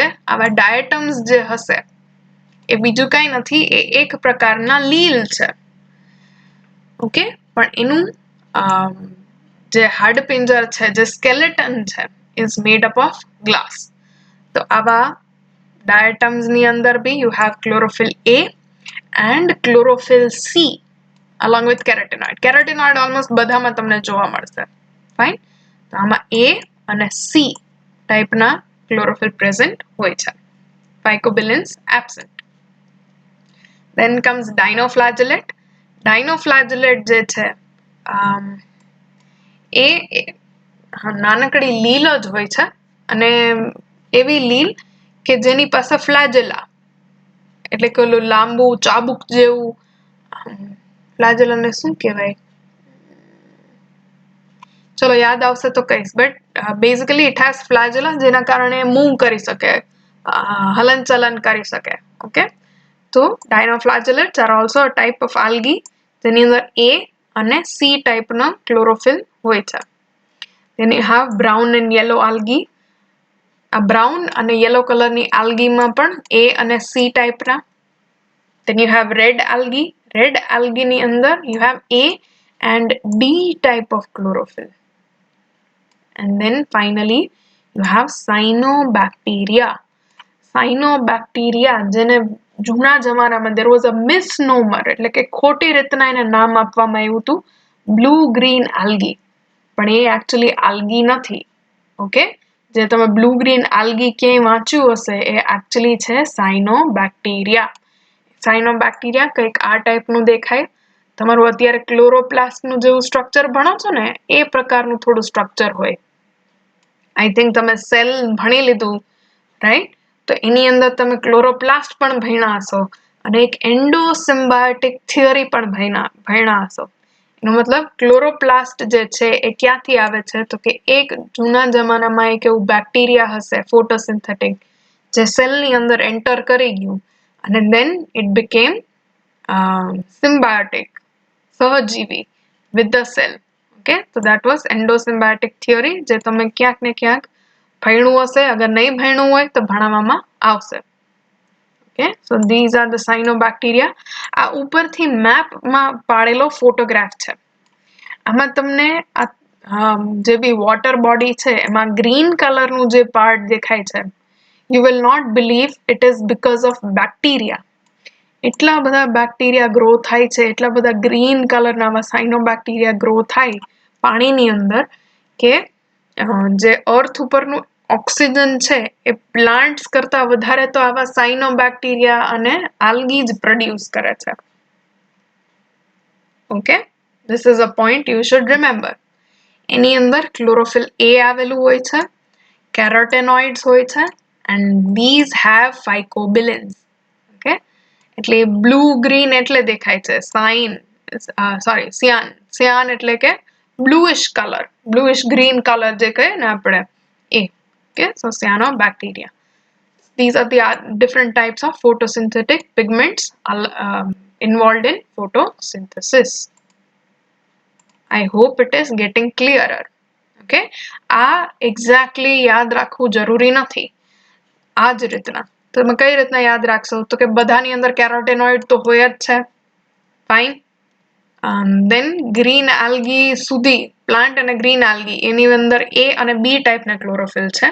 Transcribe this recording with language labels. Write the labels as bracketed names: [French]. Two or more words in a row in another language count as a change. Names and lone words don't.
[Gujarati] આવા ડાયટમ્સ જે હશે એ બીજું કાંઈ નથી, એ એક પ્રકારના લીલ છે. ઓકે, પણ એનું જે હાડપિંજર છે, જે સ્કેલેટન છે, [English] is made up of glass. [Gujarati] તો આવા ડાયટમ્સની અંદર બી [English] you have chlorophyll A and chlorophyll C along with carotenoid. [Gujarati] Carotenoid ઓલમોસ્ટ બધામાં તમને જોવા મળશે. ફાઇન, તો આમાં A અને C ટાઈપના ક્લોરોફિલ પ્રેઝન્ટ હોય છે. [English] Phycobilins absent. Then comes dinoflagellate. [Gujarati] Dinoflagellate જે છે એ નાનકડી લીલ જ હોય છે, અને એવી લીલ કે જેની પાસે ફ્લેજેલા એટલે કે ઓલું લાંબુ ચાબુક જેવું, ફ્લેજેલાને શું કહેવાય, ચલો યાદ આવશે તો કહીશ, [English] but basically it has flagella [Gujarati] જેના કારણે મૂવ કરી શકે, હલનચલન કરી શકે. ઓકે, તો [English] dinoflagellates are also a type of algae [Gujarati] જેની અંદર A અને C ટાઈપના ક્લોરોફિલ હોય છે. [English] Then you have brown and yellow algae. [Gujarati] આ બ્રાઉન અને યલો કલરની આલ્ગીમાં પણ A અને C ટાઈપના. [English] Then you have red algae. Red algae [Gujarati] ની અંદર [English] you have A and D type of chlorophyll. And then finally you have cyanobacteria. [Gujarati] Cyanobacteria જેને જૂના જમાનામાં [English] there was a misnomer [Gujarati] એટલે કે ખોટી રીતના એને નામ આપવામાં આવ્યું હતું [English] blue green algae. [Gujarati] પણ એ actually algae નથી. ઓકે, જે તમે [English] blue green algae [Gujarati] ક્યાંય વાંચ્યું હશે એ actually છે સાયનોબેક્ટેરિયા. સાયનોબેક્ટેરિયા કંઈક આ ટાઈપનું દેખાય. તમારું અત્યારે ક્લોરોપ્લાસ્ટનું જેવું સ્ટ્રક્ચર ભણો છો ને એ પ્રકારનું થોડું સ્ટ્રક્ચર હોય. [English] I think [Gujarati] તમે સેલ ભણી લીધું, રાઈટ? તો એની અંદર તમે ક્લોરોપ્લાસ્ટ પણ ભણ્યા હશો અને એક એન્ડોસિમ્બાયોટિક થિયરી પણ ભણ્યા હશો. એનો મતલબ ક્લોરોપ્લાસ્ટ જે છે એ ક્યાંથી આવે છે તો કે એક જૂના જમાનામાં એક એવું બેક્ટેરિયા હશે ફોટોસિન્થેટિક જે સેલની અંદર એન્ટર કરી ગયું અને [English] then it became symbiotic, [Gujarati] સહજીવી [English] with the cell. Okay, so that was endosymbiotic theory [Gujarati] જે તમે ક્યાંક ને ક્યાંક ભણ્યું હશે. અગર નહીં ભણ્યું હોય તો ભણાવવામાં આવશે. [English] Okay, so these are the cyanobacteria. [Gujarati] આ ઉપરથી મેપમાં પાડેલો ફોટોગ્રાફ છે. આમાં તમને જે બી વોટર બોડી છે એમાં ગ્રીન કલરનું જે પાર્ટ દેખાય છે, [English] you will not believe it is because of bacteria. [Gujarati] એટલા બધા બેક્ટેરિયા ગ્રો થાય છે, એટલા બધા ગ્રીન કલરના આવા સાયનોબેક્ટેરિયા ગ્રો થાય પાણીની અંદર કે જે અર્થ ઉપરનું ઓક્સિજન છે એ પ્લાન્ટ્સ કરતા વધારે તો આવા સાયનોબેક્ટેરિયા અને આલ્ગી જ પ્રોડ્યુસ કરે છે. ઓકે, [English] this is a point you should remember. [Gujarati] એની અંદર ક્લોરોફિલ A આવેલું હોય છે, કેરોટેનોઇડ્સ હોય છે [English] and these have phycobilins. [Gujarati] ઓકે, એટલે બ્લુ ગ્રીન એટલે દેખાય છે સિયાન એટલે કે [English] bluish color, bluish green color [Gujarati] જે કહે ને આપણે એ. [English] Okay, so cyanobacteria. These are the different types of photosynthetic pigments involved in photosynthesis. I hope it is getting clearer. [Gujarati] Okay, આ exactly યાદ રાખવું જરૂરી નથી. આ જ રીતના તમે કઈ રીતના યાદ રાખશો તો કે બધાની અંદર કેરોટેનોઇડ તો હોય જ છે. ફાઇન. then ગ્રીન આલ્ગી સુધી પ્લાન્ટ અને ગ્રીન આલ્ગી એની અંદર A અને B ટાઈપના ક્લોરોફિલ છે.